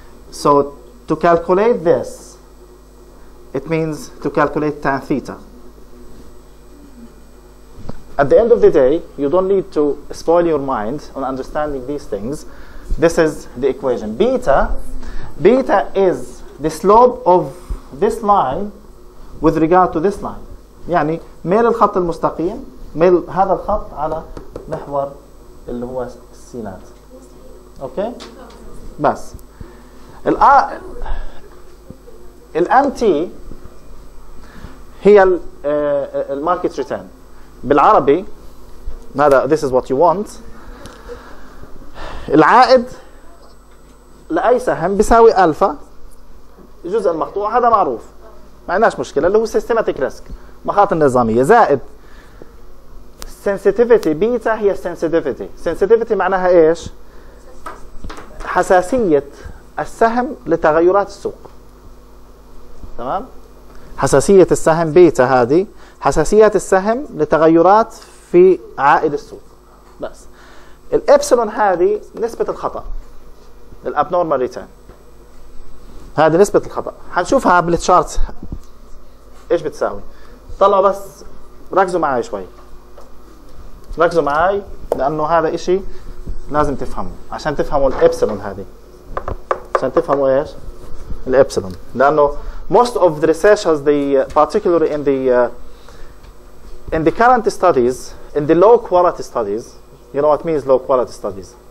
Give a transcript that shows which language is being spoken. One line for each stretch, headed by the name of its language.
English: So to calculate this, it means to calculate tan theta. At the end of the day, you don't need to spoil your mind on understanding these things. This is the equation. Beta is the slope of this line with regard to this line.
Arabic: يعني ميل الخط المستقيم ميل هذا الخط على محور اللي هو السينات. اوكي؟ بس الMT هي الماركت ريتيرن. بالعربي هذا
English: this is what you want.
Arabic: العائد لأي سهم بيساوي ألفا الجزء المقطوع، هذا معروف ما عندناش مشكلة، اللي هو systematic risk مخاطر نظامية، زائد sensitivity. بيتا هي sensitivity معناها ايش؟ حساسية السهم لتغيرات السوق. تمام؟ حساسية السهم بيتا هذه حساسية السهم لتغيرات في عائد السوق. بس الابسلون هذه نسبة الخطأ، الابنورمال ريتيرن، هذه نسبة الخطأ. حنشوفها بالتشارت ايش بتساوي. طلعوا بس ركزوا معي شوي، ركزوا معي لانه هذا اشي لازم تفهموا عشان تفهموا الابسلون هذه، عشان تفهموا ايش الابسلون.
English: لانه most of the researchers, particularly in the current studies, in the low quality studies, you know what means low quality studies?